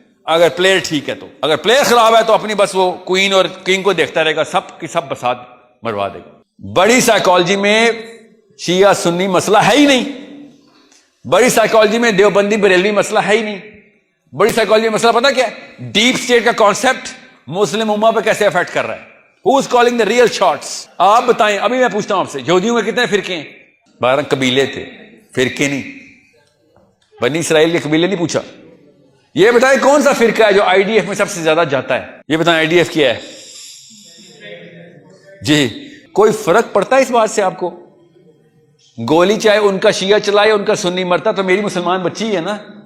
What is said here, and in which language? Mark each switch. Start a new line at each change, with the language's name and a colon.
Urdu: اگر پلیئر ٹھیک ہے تو, اگر پلیئر خراب ہے تو اپنی بس وہ کوئین اور کنگ کو دیکھتا رہے گا, سب کی سب بسات مروا دے گا. بڑی سائیکالوجی میں شیعہ سنی مسئلہ ہے ہی نہیں. بڑی سائیکالوجی میں دیوبندی بریلوی مسئلہ ہے ہی نہیں. بڑی سائیکالوجی میں مسئلہ پتا کیا ہے؟ ڈیپ اسٹیٹ کا کانسیپٹ مسلم امہ پہ کیسے افیکٹ کر رہا ہے.
English: Who is calling the real shots?
Urdu: آپ بتائیں. ابھی میں پوچھتا ہوں آپ سے, یہودیوں کے کتنے فرقے ہیں؟ 12 قبیلے تھے, فرقے نہیں. بنی اسرائیل کے قبیلے نہیں پوچھا. یہ بتائیں کون سا فرقہ ہے جو آئی ڈی ایف میں سب سے زیادہ جاتا ہے؟ یہ بتائیں آئی ڈی ایف کیا ہے جی؟ کوئی فرق پڑتا ہے اس بات سے آپ کو؟ گولی چاہے ان کا شیعہ چلائے, ان کا سنی مرتا, تو میری مسلمان بچی ہے نا.